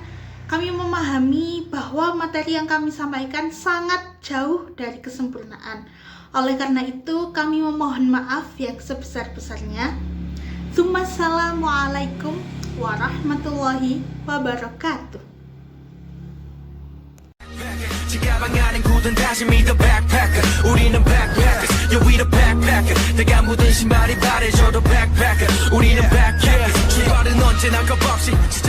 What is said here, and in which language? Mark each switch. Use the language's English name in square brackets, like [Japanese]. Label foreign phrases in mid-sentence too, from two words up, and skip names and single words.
[Indonesian] Kami memahami bahwa materi yang kami sampaikan sangat jauh dari kesempurnaan. Oleh karena itu, kami memohon maaf yang sebesar-besarnya. [Arabic] السلام عليكم ورحمة الله وبركاته. [Korean] 지가방 안엔 굳은 다짐이 [English] the backpacker [Korean] 우리는 [English] backpackers yeah we the backpacker [Korean] 내가 묻은 신발이 바래져도 backpacker 우리는 backpackers 출발은 언제나 겁없이